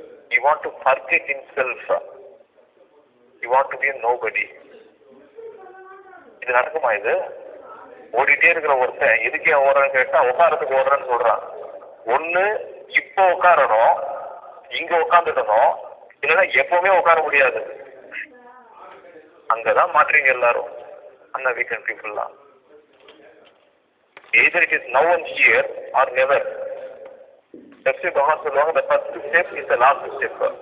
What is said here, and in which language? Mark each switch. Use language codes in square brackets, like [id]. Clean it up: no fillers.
[en] You want to forget himself. You want to be a nobody. [ta] இது நடக்குமா? இது ஓடிட்டே இருக்கிற ஒருத்தன் எதுக்கே ஓடுறான்னு கேட்டா உட்காரத்துக்கு ஓடுறேன்னு சொல்றான். ஒண்ணு இப்போ உட்காரணும், இங்க உட்காந்துடணும், இல்லைன்னா எப்பவுமே உட்கார முடியாது. அங்கதான் மாற்றீங்க எல்லாரும். அந்த weekend பீப்புள்லாம் [en] either it is now and here or never. That's why [ta] பகவான் சொல்லுவாங்க, [en] the first step is the last step.